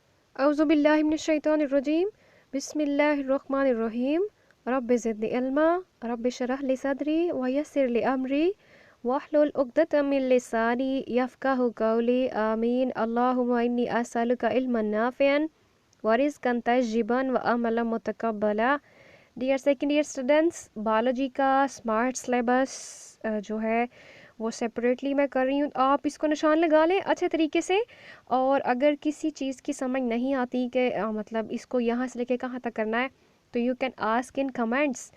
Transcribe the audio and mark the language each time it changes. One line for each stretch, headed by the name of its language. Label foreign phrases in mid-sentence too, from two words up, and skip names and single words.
Arabic: أعوذ بالله من الشيطان الرجيم بسم الله الرحمن الرحيم رب زدني علما رب اشرح لي صدري ويسر لي أمري واحلل عقدة من لساني يفقهوا قولي آمين. اللهم إني أسألك علما نافعا ورزقا طيبا وعملا متقبلا.
English: Dear second year students,
Hindi: बायोलॉजी का
English: smart syllabus
Hindi: जो है वो सेपरेटली मैं कर रही हूँ। आप इसको निशान लगा लें अच्छे तरीके से। और अगर किसी चीज़ की समझ नहीं आती कि मतलब इसको यहाँ से लेके कहाँ तक करना है, तो
English: you can ask in comments.